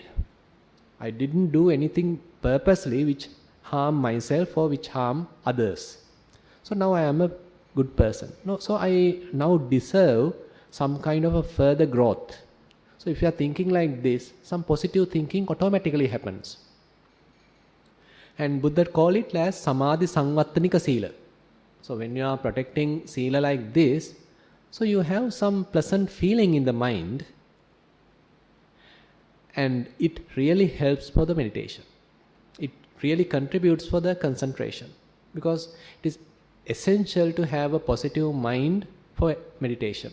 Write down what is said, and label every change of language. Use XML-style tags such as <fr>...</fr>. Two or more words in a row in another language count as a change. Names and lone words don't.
<en>I didn't do anything purposely which harm myself or which harm others. So now I am a good person. No, so I now deserve some kind of a further growth. So if you are thinking like this, some positive thinking automatically happens. And Buddha call it as</en> <pi>samadhi samvattanika sila.</pi> <en>So when you are protecting sila like this, so you have some pleasant feeling in the mind, and it really helps for the meditation. It really contributes for the concentration, because it is essential to have a positive mind for meditation.</en>